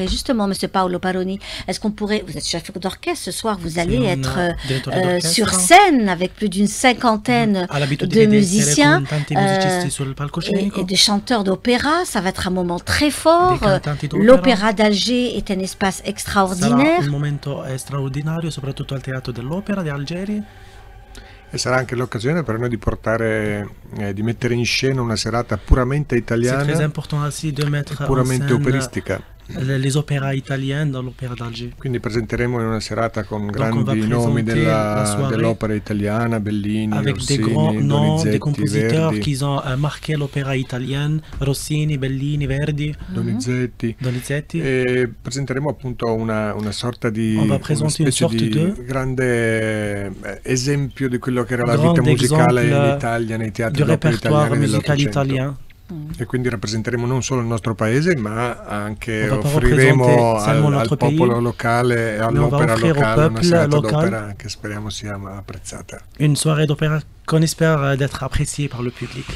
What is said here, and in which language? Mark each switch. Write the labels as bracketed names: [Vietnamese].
[French] Et justement, monsieur Paolo Paroni, est-ce qu'on pourrait, vous êtes chef d'orchestre ce soir, vous allez être sur scène avec plus d'une cinquantaine de musiciens et de chanteurs d'opéra. Ça va être un moment très fort. L'Opéra d'Alger est un espace extraordinaire. [Italian] Sarà un momento straordinario, soprattutto al Teatro dell'Opera di Algeri. E sarà anche l'occasione per noi di portare, di mettere in scena una serata puramente italiana e puramente operistica. [French] Les opéras italiens dans l'Opéra d'Alger. [Italian] Quindi presenteremo in una serata con grandi nomi dell'opera italiana, Bellini, [French] avec [Italian] Rossini, [French] des grands noms, des compositeurs [Italian] Verdi, [French] qui ont marqué l'opéra italienne, Rossini, Bellini, Verdi, [Italian] Donizetti. E presenteremo appunto una sorta di grande esempio di quello che era la vita musicale in Italia, nei teatri d'opera italiani dell'Ottocento. E quindi rappresenteremo non solo il nostro paese, ma anche offriremo al popolo locale e all'opera locale una serata d'opera che speriamo sia apprezzata. [French] Une soirée d'opéra qu'on espère d'être apprécié par le public.